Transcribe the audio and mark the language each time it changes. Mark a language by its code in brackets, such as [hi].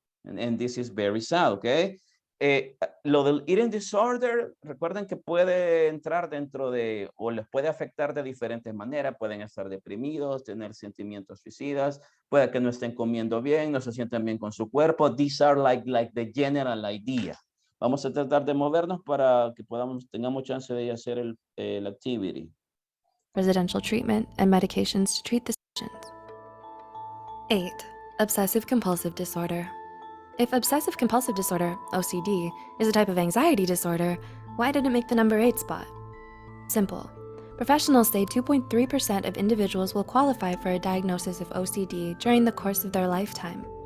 [en] And this is very sad, okay? [es] Lo del eating disorder, recuerden que puede entrar dentro de, o les puede afectar de diferentes maneras. Pueden estar deprimidos, tener sentimientos suicidas, puede que no estén comiendo bien, no se sienten bien con su cuerpo. [en] These are like the general idea. [es] Vamos a tratar de movernos para que tengamos chance de hacer el activity. [en] Residential treatment and medications to treat the conditions. 8. Obsessive compulsive disorder. If obsessive compulsive disorder, OCD, is a type of anxiety disorder, why did it make the number 8 spot? Simple. Professionals say 2.3% of individuals will qualify for a diagnosis of OCD during the course of their lifetime.